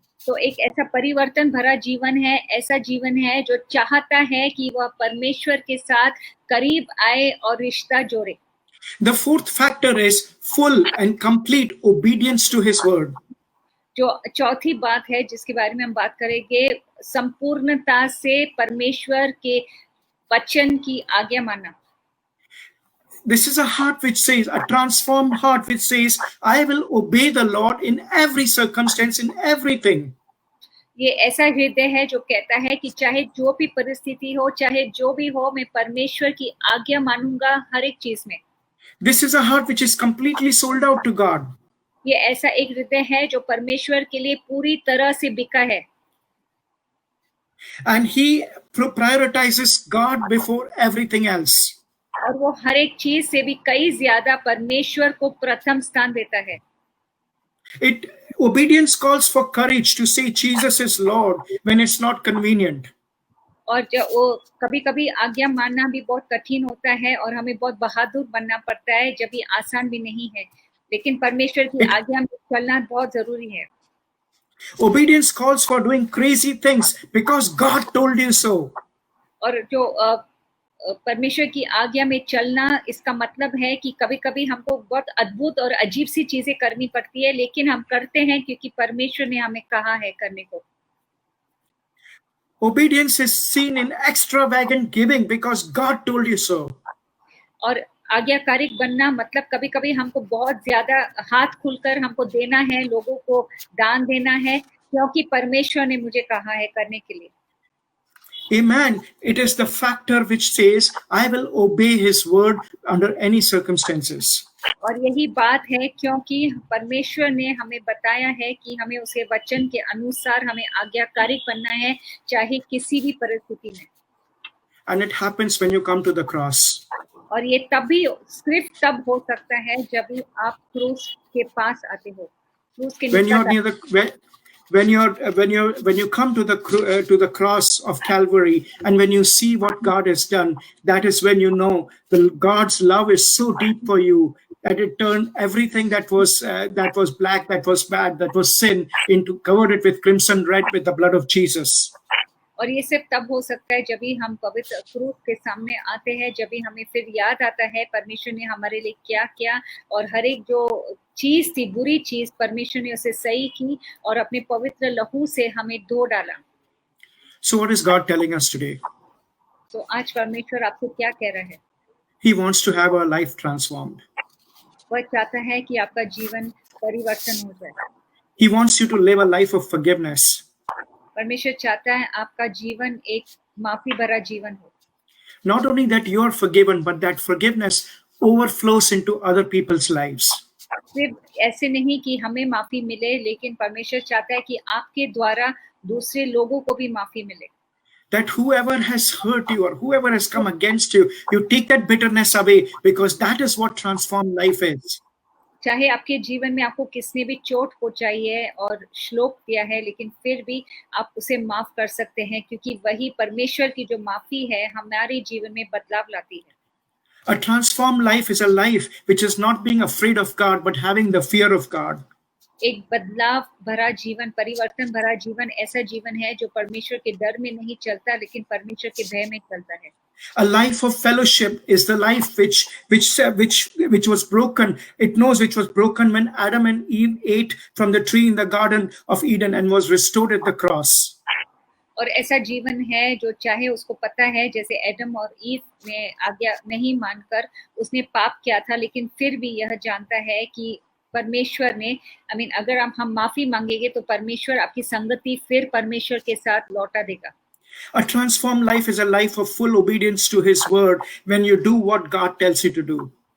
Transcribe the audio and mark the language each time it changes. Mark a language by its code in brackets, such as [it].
[hi] तो एक ऐसा परिवर्तन भरा जीवन है, ऐसा जीवन है जो चाहता है कि वह परमेश्वर के साथ करीब आए और रिश्ता जोड़े. [en] The fourth factor is full and complete obedience to his word. [hi] जो चौथी बात है जिसके बारे में हम बात करेंगे, संपूर्णता से परमेश्वर के वचन की आज्ञा मानना. [en] This is a heart which says, a transformed heart which says, I will obey the Lord in every circumstance, in everything. [hi] ये ऐसा हृदय है जो कहता है कि चाहे जो भी परिस्थिति हो, चाहे जो भी हो, मैं परमेश्वर की आज्ञा मानूंगा हर एक चीज में. [en] This is a heart which is completely sold out to God. [hi] ये ऐसा एक हृदय है जो परमेश्वर के लिए पूरी तरह से बिका है. [en] And he prioritizes God before everything else. [hi] और वो हर एक चीज से भी कई ज्यादा परमेश्वर को प्रथम स्थान देता है. [en] Obedience calls for courage to say Jesus is Lord when it's not convenient. [hi] और जब वो कभी-कभी आज्ञा मानना भी बहुत कठिन होता है और हमें बहुत बहादुर बनना पड़ता है जब ये आसान भी नहीं है, लेकिन परमेश्वर की आज्ञा में चलना बहुत जरूरी है. [en] Obedience calls for doing crazy things because God told you so. [hi] और जो परमेश्वर की आज्ञा में चलना, इसका मतलब है कि कभी-कभी हमको बहुत अद्भुत और अजीब सी चीजें करनी पड़ती है, लेकिन हम करते हैं क्योंकि परमेश्वर ने हमें कहा है करने को. [en] Obedience is seen in extravagant giving because God told you so. [hi] और आज्ञाकारिक बनना मतलब कभी-कभी हमको बहुत ज्यादा हाथ खुलकर हमको देना है, लोगों को दान देना है, क्योंकि परमेश्वर ने मुझे कहा है करने के लिए. [en] Amen. It is the factor which says, I will obey his word under any circumstances. [hi] और यही बात है क्योंकि परमेश्वर ने हमें बताया है कि हमें उसे वचन के अनुसार हमें आज्ञाकारिक बनना है, चाहे किसी भी परिस्थिति में. [en] And it happens when you come to the cross. [hi] और ये तभी सिर्फ तब हो सकता है जब भी आप क्रूस के पास आते हो. क्रूस के [en] when you're near the when you come to the cross of Calvary, and when you see what God has done, that is when you know God's love is so deep for you that it turned everything that was black, that was bad, that was sin, into covered it with crimson red with the blood of Jesus. [hi] और ये सिर्फ तब हो सकता है जब भी हम पवित्र क्रूस के सामने आते हैं, जब भी हमें फिर याद आता है परमेश्वर ने हमारे लिए क्या किया, और हर एक जो चीज थी, बुरी चीज, परमेश्वर ने उसे सही की और अपने पवित्र लहू से हमें धो डाला. [en] So what is God telling us today? [hi] तो आज परमेश्वर आपसे क्या कह रहा है? [en] He wants to have our life transformed. [hi] वह चाहता है कि आपका जीवन परिवर्तन हो जाए. [en] He wants you to live a life of forgiveness. [hi] परमेश्वर चाहता है आपका जीवन एक माफी भरा जीवन हो. [en] Not only that you are forgiven, but that forgiveness overflows into other people's lives. [hi] सिर्फ ऐसे नहीं कि हमें माफी मिले, लेकिन परमेश्वर चाहता है कि आपके द्वारा दूसरे लोगों को भी माफी मिले. [en] That whoever has hurt you or whoever has come against you, you take that bitterness away, because that is what transformed life is. [hi] चाहे आपके जीवन में आपको किसने भी चोट पहुंचाई है और श्लोक दिया है, लेकिन फिर भी आप उसे माफ कर सकते हैं, क्योंकि वही परमेश्वर की जो माफी है हमारे जीवन में बदलाव लाती है. [en] A transformed life is a life which is not being afraid of God, but having the fear of God. [hi] एक बदलाव भरा जीवन, परिवर्तन भरा जीवन ऐसा जीवन है जो परमेश्वर के डर में नहीं चलता, लेकिन परमेश्वर के भय में चलता है. [en] A life of fellowship is the life which was broken. It knows which was broken when Adam and Eve ate from the tree in the Garden of Eden and was restored at the cross. [hi] और ऐसा जीवन है जो चाहे उसको पता है, जैसे एडम और ईव ने आज्ञा नहीं मानकर उसने पाप किया था, लेकिन फिर भी यह जानता है कि परमेश्वर ने अगर हम माफी मांगेंगे तो परमेश्वर आपकी संगति फिर परमेश्वर के साथ लौटा देगा. [en] A transformed life is a life of full obedience to his word when you do what God tells you to do.